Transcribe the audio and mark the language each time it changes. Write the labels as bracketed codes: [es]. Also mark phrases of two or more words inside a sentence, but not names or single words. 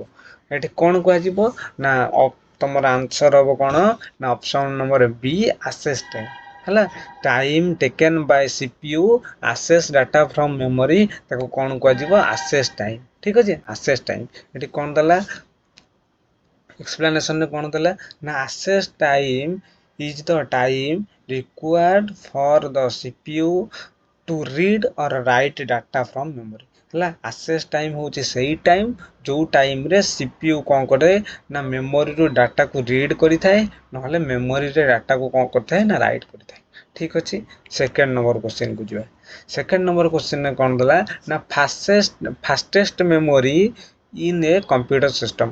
[or] ଏଠି କ'ଣ କୁହାଯିବ ନା ତୁମର ଆନ୍ସର ହେବ କ'ଣ ନା [en] option number B, access time. ହେଲା, time taken by CPU access data from memory, [or] ତାକୁ କ'ଣ କୁହାଯିବ? [en] access time. [or] ଠିକ୍ ଅଛି, [en] access time. [or] ଏଠି କ'ଣ ଦେଲା ଏକ୍ସପ୍ଲାନେସନରେ, କ'ଣ ଦେଲା ନା [en] access time is the time required for the CPU to read or write data from memory. [or] ହେଲା, [en] access time [or] ହେଉଛି ସେଇ ଟାଇମ୍ ଯେଉଁ ଟାଇମ୍ରେ CPU କ'ଣ କରେ ନା ମେମୋରିରୁ ଡାଟାକୁ ରିଡ୍ କରିଥାଏ, ନହେଲେ ମେମୋରିରେ ଡାଟାକୁ କ'ଣ କରିଥାଏ ନା ରାଇଟ୍ କରିଥାଏ। ଠିକ୍ ଅଛି, [en] second number question [or] ଯିବା। [en] second number question [or] କ'ଣ ଦେଲା ନା [en] fastest memory in a computer system.